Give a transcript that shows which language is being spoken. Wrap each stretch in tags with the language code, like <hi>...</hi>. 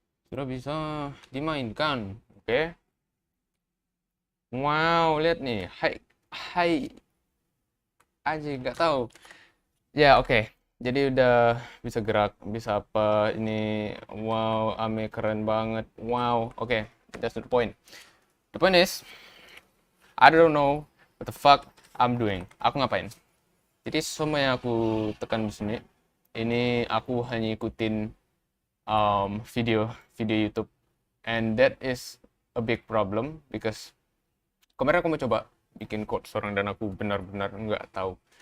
<id>Sudah bisa dimainkan, oke. Wow, lihat nih, hai aja nggak tahu ya. Oke, jadi udah bisa gerak, bisa apa ini. Wow, ame keren banget.</id> <en>Wow, oke, that's not the point. The point is I don't know what the fuck I'm doing.</en> <id>Aku ngapain? Jadi semua yang aku tekan di sini ini aku hanya ikutin video YouTube,</id> <en>and that is a big problem because</en> <id>kemarin aku mau coba bikin code seorang dan aku benar-benar nggak tahu.</id>